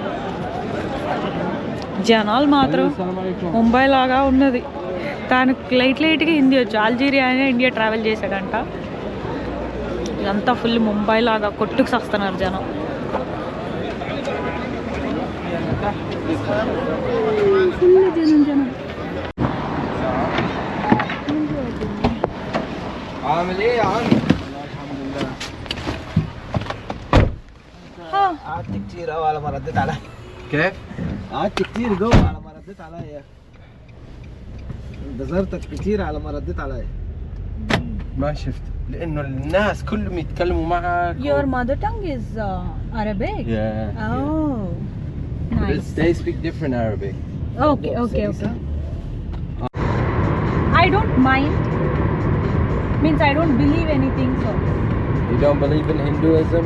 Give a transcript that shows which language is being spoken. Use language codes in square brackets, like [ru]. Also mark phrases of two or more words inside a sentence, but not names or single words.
[te] జనాలు మాత్రం ముంబై లాగా ఉన్నది. తాను లైట్గా హిందీ వచ్చు. ఆల్జీరియా అయినా ఇండియా ట్రావెల్ చేశాడంట. ఇదంతా ఫుల్ ముంబై లాగా కొట్టుకు వస్తున్నారు జనం. ఫుల్ జనం. [ar] كتير أوي على ما رديت عليا. كيف؟ قعدت كتير جوه على ما رديت عليا. انتظرتك كتير على ما رديت عليا. ما شفت لانه الناس كلهم يتكلموا معك. [en] Your mother tongue is Arabic? Yeah. Oh, But nice. they speak different Arabic. Okay. I don't mind. Means I don't believe anything, so You don't believe in Hinduism?